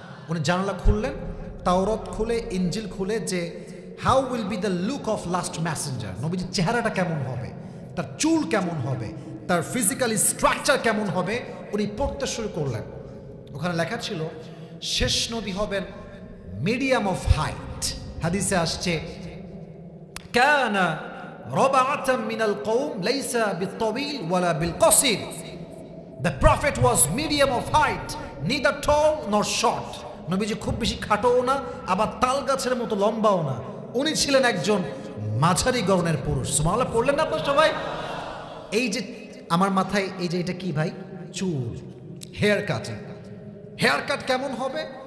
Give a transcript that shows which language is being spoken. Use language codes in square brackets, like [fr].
[bn] উনি জানালা খুললেন, তাওরাত খুলে, ইনজিল খুলে, যে [en] how will be the look of last messenger, [bn] নবীজির চেহারাটা কেমন হবে, তার চুল কেমন হবে, তার [en] physically structure [bn] কেমন হবে, উনি পড়তে শুরু করলেন। ওখানে লেখা ছিল শেষ নবী হবেন [en] medium of height, [bn] হাদিসে আসছে [ar] কানা রাবাআতাম মিনাল কওম লাইসা বিত-তাওয়িল ওয়ালা বিল-কাসির। [en] The prophet was medium of height, neither tall nor short. [bn] নবীজি খুব বেশি খাটোও না, আবার তাল গাছের মতো লম্বাও না। উনি ছিলেন একজন মাঝারি গড়নের পুরুষ। সুবহানাল্লাহ পড়লেন না আপনারা সবাই? এই যে আমার মাথায় এই যে এটা কি ভাই? চুল, হেয়ার কাটিং। হেয়ার কাট কেমন হবে?